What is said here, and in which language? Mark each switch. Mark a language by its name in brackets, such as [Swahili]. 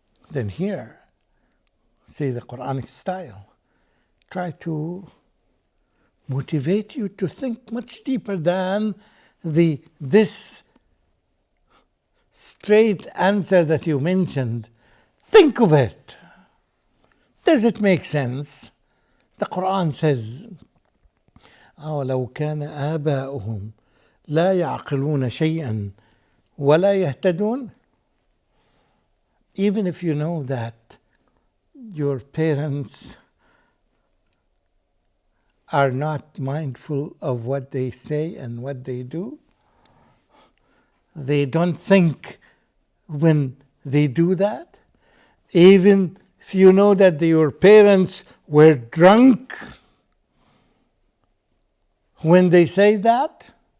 [English] Then here, see the Quranic style. Try to motivate you to think much deeper than this straight answer that you mentioned. Think of it. Does it make sense? The Quran says, [Arabic] أَوَلَوْ كَانَ آبَاؤُهُمْ لَا يَعْقِلُونَ شَيْئًا وَلَا يَهْتَدُونَ. [English] Even if you know that your parents are not mindful of what they say and what they do, they don't think when they do that, even if you know that your parents were drunk when they say that,